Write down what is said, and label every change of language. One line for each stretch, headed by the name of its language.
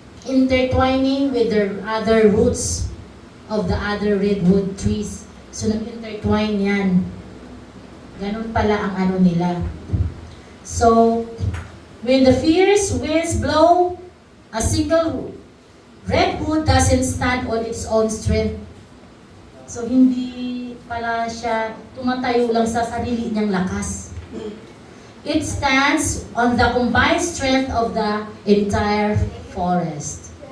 English: Intertwining with the other roots of the other redwood trees.
Filipino: So, nag-intertwine yan. Ganun pala ang ano nila.
English: So, when the fierce winds blow, a single redwood doesn't stand on its own strength.
Filipino: So, hindi pala siya tumatayo lang sa sarili niyang lakas.
English: It stands on the combined strength of the entire forest.